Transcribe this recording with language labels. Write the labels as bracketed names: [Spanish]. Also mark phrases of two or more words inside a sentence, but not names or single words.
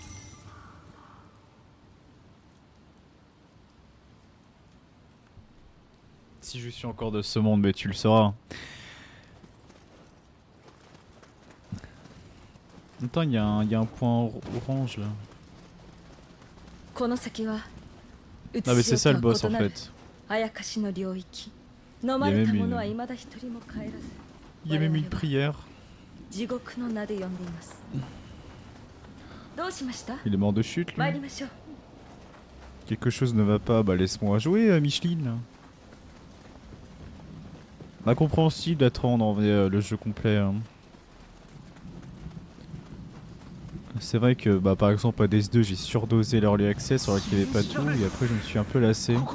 [French] Si je suis encore de ce monde, mais tu le sauras. Attends, il y a un point orange là. [Japanese] この先は [French] Non mais c'est ça le boss en fait. [Japanese] あやかしの領域。飲まれた者は未だ一人も帰らず。 [French] Il y a même une prière. [Japanese] 地獄の名で呼んでいます。どうしました？ [French] Il est mort de chute [Japanese] 参り [French] lui. [Japanese] ましょう。 [French] Quelque chose ne va pas, bah laisse-moi jouer Micheline. Là. Bah compréhensible d'attendre en vrai le jeu complet. Hein. C'est vrai que bah par exemple à DS2 j'ai surdosé l' [English] early access [French] alors qu'il n'y avait pas tout et après je me suis un peu lassé.